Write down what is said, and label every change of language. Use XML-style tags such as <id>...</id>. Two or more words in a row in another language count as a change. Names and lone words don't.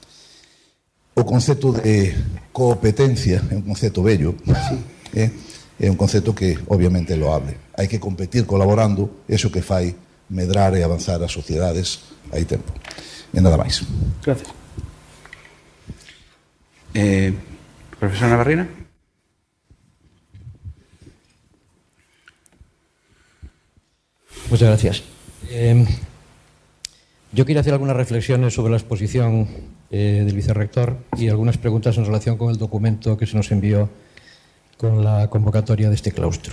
<gl>O concepto de competencia é un concepto bello, é un concepto que obviamente é loable. Hai que competir colaborando, eso que fai medrar e avanzar as sociedades hai tempo. E nada máis.</gl> <es>Gracias. Profesor Navarrina. Muchas gracias. Yo quiero hacer algunas reflexiones sobre la exposición del vicerrector y algunas preguntas en relación con el documento que se nos envió con la convocatoria de este claustro.</es>